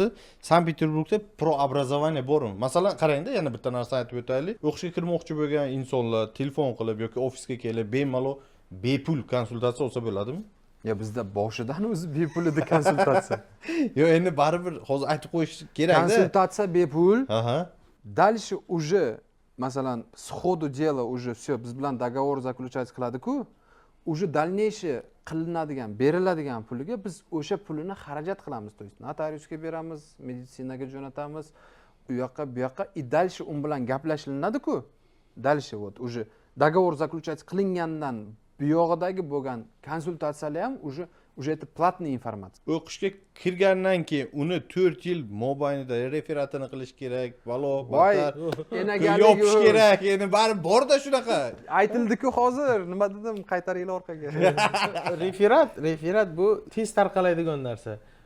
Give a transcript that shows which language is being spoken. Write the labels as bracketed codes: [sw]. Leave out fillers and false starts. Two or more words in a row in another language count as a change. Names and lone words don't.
[uz] Sankt-Peterburgda proobrazovание bormi? Masalan, qarangda, yana bitta narsa aytib o'taylik. O'qishga kirmoqchi bo'lgan insonlar telefon qilib yoki ofisga kelib bemalol bepul konsultatsiya olsa bo'ladimi? Ya bizda boshidan o'zi bepul edi konsultatsiya. Yo'q, endi baribir hozir aytib qo'yish kerak-da. Konsultatsiya bepul. Aha. [ru] Дальше уже masalan, сходу дела уже все [uz] biz bilan [ru] договор заключать qiladi-ku, уже дальнейший [uz] qilinadigan, beriladigan puliga biz o'sha pulini xarajat qilamiz, [ru] то есть [uz] notariusga beramiz, meditsinaga jo'natamiz, u yoqqa, bu yoqqa, [ru] и дальше [uz] un bilan gaplashilinadi-ku. [ru] Дальше вот уже договор заключать [uz] qilingandan bu yog'idagi bo'lgan konsultatsiyalar ham [ru] уже это платная информация. [uz] O'qishga kirgandan keyin uni 4 yil mobaynida referatini qilish kerak, balo, Voy, yopish kerak. Endi bari bor-da shunaqa. Aytildi-ku hozir, nima dedim, qaytaringlar orqaga. Referat bu tez tarqalaydigan narsa.